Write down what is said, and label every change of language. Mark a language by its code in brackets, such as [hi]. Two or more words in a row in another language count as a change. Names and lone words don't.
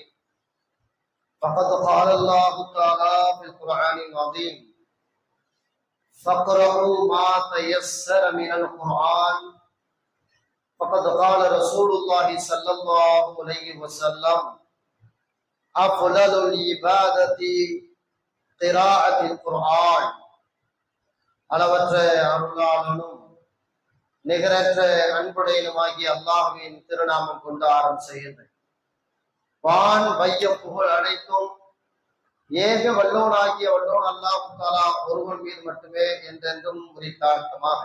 [ar] فقد قال الله تعالى في القرآن العظيم: فاقرؤوا ما تيسر من القرآن. فقد قال رسول الله صلى الله عليه وسلم: أفضل العبادة قراءة القرآن. [ta] அளவற்ற அருளாளனும் நிகரற்ற அன்புடையனுமாகிய அல்லாஹ்வின் திருநாமம் கொண்டு ஆரம்பிக்கிறது. வான் வையம் புகழ் அனைத்தும் ஏக வல்லோனாகிய வல்லோன் அல்லாஹ் தஆலா ஒருவன் மீது மட்டுமே என்றென்றும் உரித்தாட்டமாக.